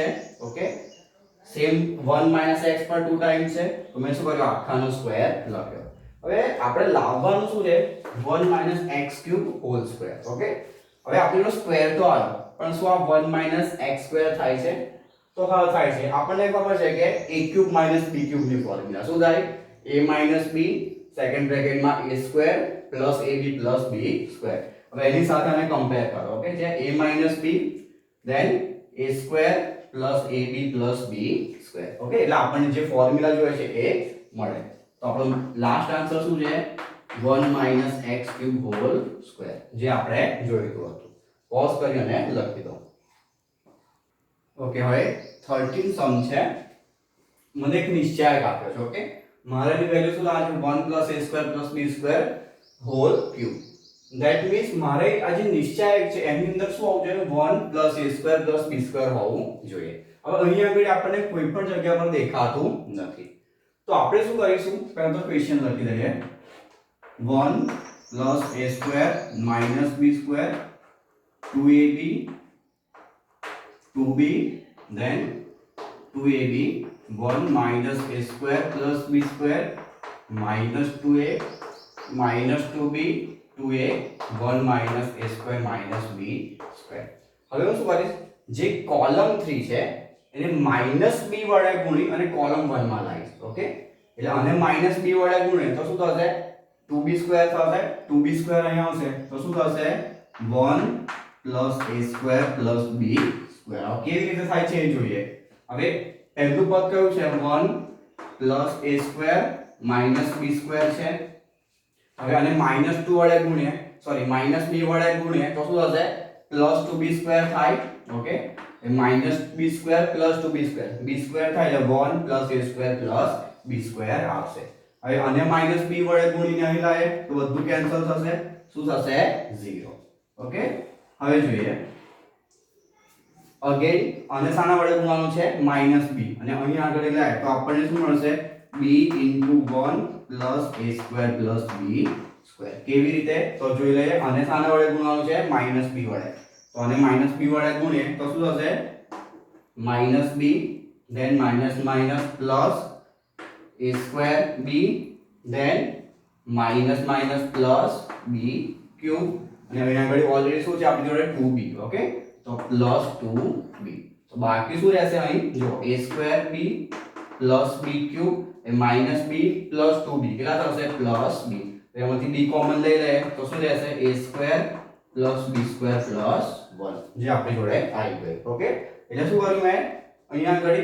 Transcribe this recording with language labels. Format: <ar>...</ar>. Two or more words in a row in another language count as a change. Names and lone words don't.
<gu>ઓકે, સેમ</gu> <en>1 minus x</en> <gu>પર 2 ટાઈમ્સ છે તો મેં શું કર્યું આખાનો સ્ક્વેર લખ્યો. હવે આપણે લાવવાનું શું છે</gu> <en>1 minus x cube whole square.</en> <gu>ઓકે, હવે આપણો સ્ક્વેર તો આવ્યો પણ શું આ</gu> <en>1 minus x square</en> <gu>થાય છે, તો હા થાય છે. આપણને ખબર છે કે</gu> <en>a cube minus b cube</en> <gu>ની ફોર્મ્યુલા શું થાય,</gu> <en>a minus b second bracketમાં a square plus ab plus b square.</en> <gu>હવે એની સાથે આને કમ્પેર કરો.</gu> <en>ઓકે, જે a minus b then a square plus ab plus b square.</en> <gu>ઓકે, એટલે આપણને જે ફોર્મ્યુલા જોઈએ છે એ મળે. તો આપણો</gu> <en>last answer</en> <gu>શું છે</gu> <en>1 minus x cube whole square,</en> <gu>જે આપણે જોઈતું હતું. પોઝ કરી અને લખી દો. ઓકે, હવે 13 સમ છે. મને એક નિશ્ચાયક આપ્યો છે. ઓકે, મારે ની વેલ્યુ શું લાવવાની છે</gu> <en>1 plus a square plus b square whole cube. that means</en> <gu>મારે આ જે નિશ્ચાયક છે એની અંદર શું આવવું જોઈએ</gu> <en>1 plus a square plus b square</en> <gu>હોવું જોઈએ. હવે અહીંયા આગળ આપણને કોઈ પણ જગ્યા પર દેખાતું નથી તો આપણે શું કરીશું, પહેલા તો ક્વેશ્ચન લખી દઈએ</gu> <en>1 plus a square minus b square 2ab 2b then 2ab 1 minus a square plus b square minus 2a minus 2b 2a 1 minus a square minus b square.</en> <gu>હવે હું શું કરીશ, જે કોલમ 3 છે એને માઈનસ b વડે ગુણી અને કોલમ 1 માં લાવીશ. ઓકે, એટલે આને માઈનસ b વડે ગુણે તો શું થશે</gu> <en>2b square</en> <gu>થશે,</gu> <en>2b square</en> <gu>અહીંયા આવશે તો શું થશે</gu> <en>1 plus a square plus b square.</en> <gu>હવે કેવી રીતે થાય છે એ જોઈએ. હવે પહેલું પદ કયું છે</gu> <en>1 plus a square minus b square</en> <gu>છે. હવે આને -2 વડે ગુણીએ, સોરી -b વડે ગુણીએ તો શું થશે</gu> <en>+2b square</en> <gu>થાય. ઓકે, એ</gu> <en>-b square + 2b square b square</en> <gu>થાય એટલે</gu> <en>1 plus a square plus b square</en> <gu>આવશે. હવે આને -b વડે ગુણીને અહીં લાવીએ તો બધું કેન્સલ થશે, શું થશે 0. ઓકે, હવે જોઈએ અગેન અને સાના વડે ગુણવાનું છે -b અને અહીં આગળ લાય તો આપણને શું મળશે b * 1 + a² + b². કેવી રીતે તો જોઈ લઈએ અને સાના વડે ગુણવાનું છે -b વડે તો આને -b વડે ગુણીએ તો શું થશે</gu> <en>-b then minus minus plus a²b then minus minus plus b³</en> <gu>અને અહીં આગળ ઓલરેડી શું છે આપણી જોડે 2b ઓકે તો પ્લસ 2b તો બાકી શું રહેશે અહીં જો a²b પ્લસ b³ એ -b પ્લસ 2b કેટલા થશે પ્લસ b તો એમાંથી b કોમન લઈ લઈએ તો શું રહેશે a² પ્લસ b² પ્લસ 1 જે આપણી જોડે આવી ગઈ ઓકે એટલે શું કર્યું મેં અહીંયા આગળ</gu>